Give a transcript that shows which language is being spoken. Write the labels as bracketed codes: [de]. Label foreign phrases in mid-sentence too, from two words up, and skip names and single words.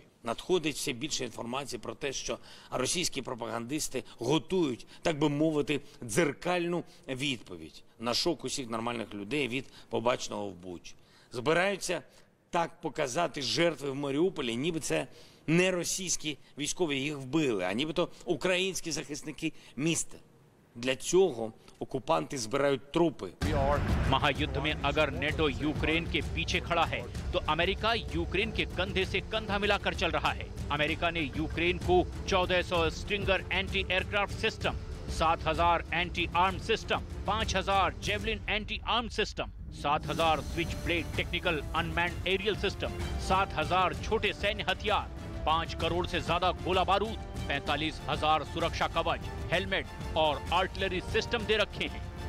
[uk] Надходить все більше інформації про те, що російські пропагандисти готують, так би мовити, дзеркальну відповідь на шок усіх нормальних людей від побаченого в Бучі. Збираються так показати жертви в Маріуполі, ніби це не російські військові їх вбили, а нібито українські захисники міста. Для цього окупанти збирають трупи. [hi] महायुद्ध में अगर नेटो यूक्रेन के पीछे खड़ा है तो अमेरिका यूक्रेन के कंधे से कंधा मिलाकर चल रहा है। अमेरिका ने यूक्रेन को 1400 [en] Stinger anti aircraft system, [hi] 7000 [en] anti arm system, [hi] 5000 [en] Javelin anti arm system, [hi] 7000 [en] switch blade technical unmanned aerial system, [hi] 7000 छोटे सैन्य हथियार, 5 करोड़ से ज्यादा गोला बारूद, 45,000 सुरक्षा कवच, हेलमेट और [en] artillery system [hi] दे रखे हैं।